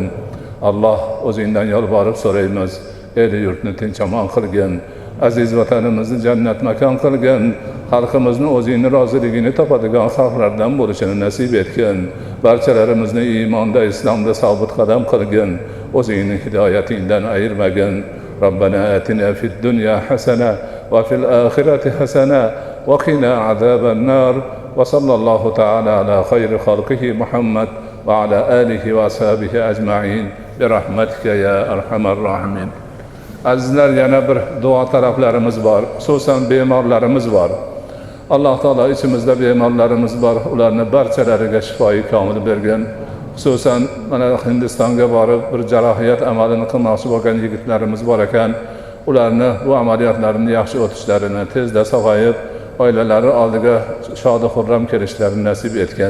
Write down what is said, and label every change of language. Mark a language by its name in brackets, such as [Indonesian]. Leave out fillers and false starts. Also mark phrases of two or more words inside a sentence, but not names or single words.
[Uzbek] Alloh, o'zingdan yolborib so'raymiz, el yurtni tinch omon qilgin, aziz vatanimizni jannat makon qilgin, xalqimizni o'zingni roziligini topadigan xalqlardan bo'lishini nasib etgin, barchalarimizni iymonda, islomda sobit qadam qilgin, o'zingni hidoyatingdan ayirmagin. [Arabic] ربنا آتنا في الدنيا حسنة وفي الآخرة حسنة وقنا عذاب النار. وصلى الله تعالى على خير خلقه محمد وعلى آله وأصحابه أجمعين برحمتك يا أرحم الراحمين. [Uzbek] Azizlar, yana bir duo talablarimiz bor, xususan bemorlarimiz bor. Alloh taolo ichimizda bemorlarimiz bor, ularni barchalariga shifoyi komil bergan. Xususan mana Hindistonga borib bir jarohat amalini qilmoqchi bo'lgan yigitlarimiz bor ekan, ularni bu amaliyotlarni yaxshi o'tishlarini, tezda sog'ayib oilalari oldiga shodi xurram kelishlarini nasib etgan.